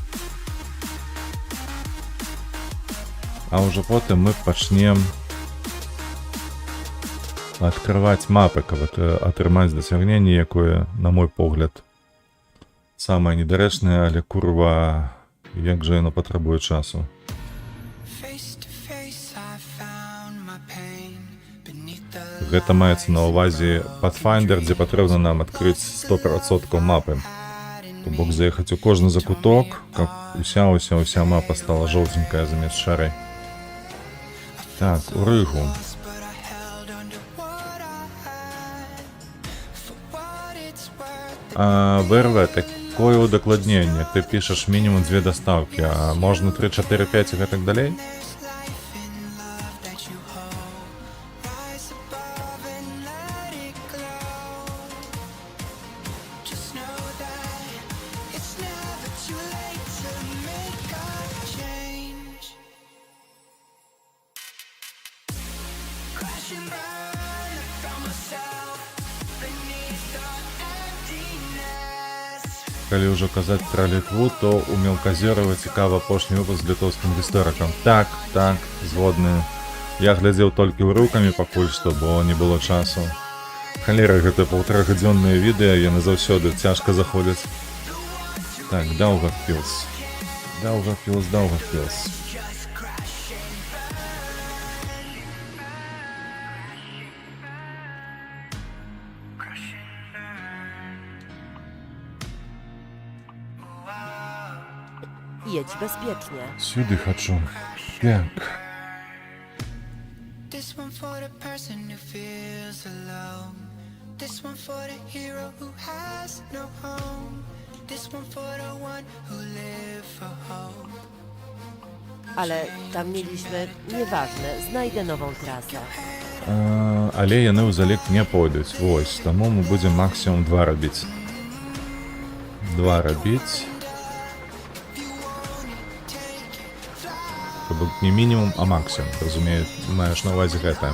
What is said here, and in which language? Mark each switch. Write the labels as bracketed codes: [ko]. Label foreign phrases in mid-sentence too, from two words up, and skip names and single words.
[be] А ўжо потым мы пачнем адкрываць мапы, каб атрымаць дасягненне, якое, на мой погляд, самае недарэчнае, але курва, як жа яно патрабуе часу. [en] Face to face, I found my pain beneath the [be] Гэта маецца на ўвазе Pathfinder, дзе патрэбна нам адкрыць 100% мапы. То бок заехаць у кожны закуток, каб уся мапа стала жоўтенькая замест шарай. Так, у Рыгу. [en] but I held on to what I had. For what it's worth, [be] ВРВ, такое удакладненне. Ты пішаш мінімум 2 дастаўкі, а можна 3, 4, 5 і гэтак далей? [en] life in love that you hold. Rise above and let it glow. Just know that it's never too late to make a change. Crash and burn, I found myself beneath the emptiness. [be] Калі ўжо казаць пра Літву, то ў Мелказёрава цікавы апошні выпуск з літоўскім гісторыкам. Так, згодны. Я глядзеў толькі ўрыўкамі пакуль што, бо не было часу. Халера, гэта 1,5-гадзённыя відэа, яны заўсёды цяжка заходзяць. Так, Даўгавпілс. Даўгавпілс. [pl] Jedź bezpiecznie. [be] Сюди хачу. Так. [en] This one for the person who feels alone. This one for the hero who has no home. This one for the one who live for hope. [pl] Ale tam mieliśmy, nieważne, znajdę nową trasę. [be] Але яны ў залік не пойдуць. Вось, таму мы будзем максімум 2 рабіць. 2 рабіць. То бок не мінімум, а максімум. Разумею, маеш на ўвазе гэта.